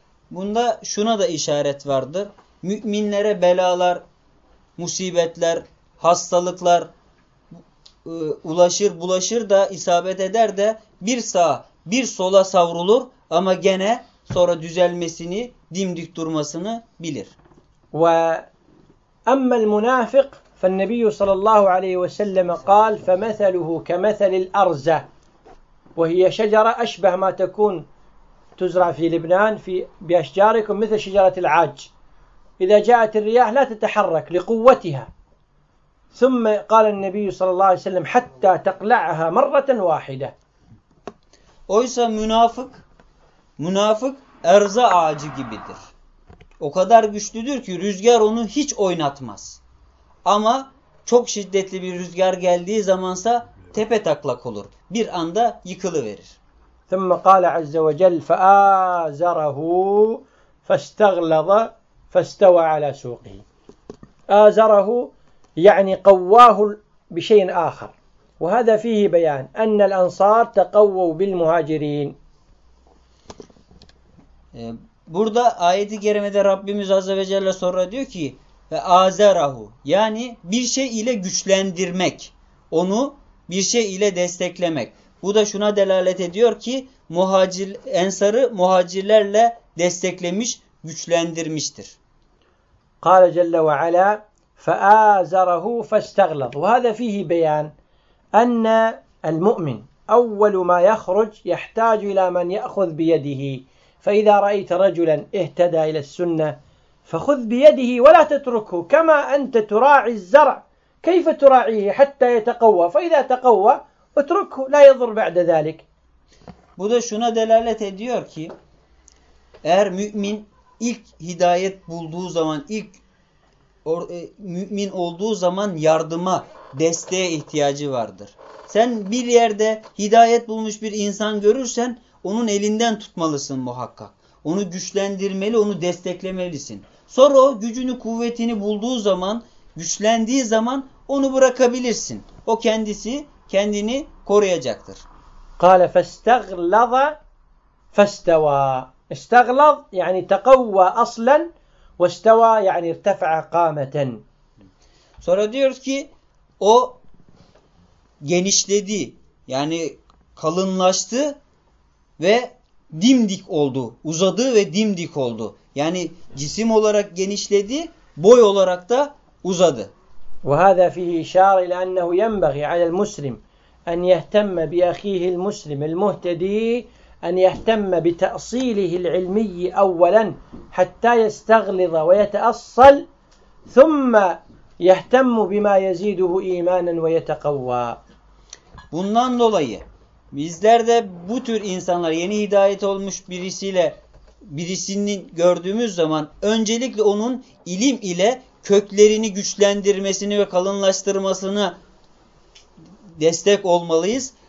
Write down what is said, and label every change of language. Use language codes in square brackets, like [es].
[tr] Bunda şuna da işaret vardır. Müminlere belalar, musibetler, hastalıklar ulaşır, bulaşır da isabet eder de bir sağa, bir sola savrulur ama gene sonra düzelmesini, dimdik durmasını bilir. [ar] Ve amma el munafik fe'n nebiyyu sallallahu aleyhi ve sellem قال فمثله كمثل الارزة وهي شجرة اشبه ما تكون تزرع في لبنان في باشجاركم مثل شجرة العاج اذا جاءت الرياح لا تتحرك لقوتها ثم قال النبي صلى الله عليه وسلم حتى تقلعها مرة واحدة. [tr] Oysa münafık erza ağacı gibidir. O kadar güçlüdür ki rüzgar onu hiç oynatmaz. Ama çok şiddetli bir rüzgar geldiği zamansa tepe taklak olur. Bir anda yıkılıverir. [ar] ثم قال عز وجل فآزره فاستغلظ فاستوى على سوقه. آزره يعني قواه بشيء آخر وهذا فيه بيان أن الأنصار تقووا بالمهاجرين. [tr] Burada ayeti kerimede Rabbimiz Azze ve Celle sonra diyor ki ve azerahu yani bir şey ile güçlendirmek, onu bir şey ile desteklemek. Bu da şuna delalet ediyor ki ensarı muhacirlerle desteklemiş, güçlendirmiştir. [ar] قال جل وعلا فآزره فاستغلظ وهذا فيه بيان أن المؤمن أول ما يخرج يحتاج إلى من يأخذ بيده فإذا رأيت رجلا اهتدى إلى السنة فخذ بيده ولا تتركه كما أنت تراعي الزرع كيف تراعيه حتى يتقوى فإذا تقوى اتركه لا يضر بعد ذلك. [tr] Bu da şuna delalet ediyor ki eğer mümin ilk hidayet bulduğu zaman ilk mümin olduğu zaman yardıma, desteğe ihtiyacı vardır. Sen bir yerde hidayet bulmuş bir insan görürsen onun elinden tutmalısın muhakkak. Onu güçlendirmeli, onu desteklemelisin. Sonra o gücünü, kuvvetini bulduğu zaman, güçlendiği zaman onu bırakabilirsin. O kendisi kendini koruyacaktır. [ar] قَالَ فَاسْتَغْلَظَ فاستوى. استغلظ يعني تقوى أصلا، واستوى يعني ارتفع قامة. [tr] Sonra diyoruz ki o genişledi, yani kalınlaştı ve dimdik oldu, uzadı ve dimdik oldu. Yani cisim olarak genişledi, boy olarak da uzadı. [ar] وهذا فيه إشارة إلى أنه ينبغي على المسلم أن يهتم بأخيه المسلم المهتدي، أن يهتم بتأصيله العلمي أولا حتى يستغلظ ويتأصل، ثم يهتم بما يزيده إيمانا ويتقوى. [tr] Bundan dolayı bizler de bu tür insanlar, yeni hidayet olmuş birisiyle birisinin gördüğümüz zaman öncelikle onun ilim ile köklerini güçlendirmesini ve kalınlaştırmasını destek olmalıyız.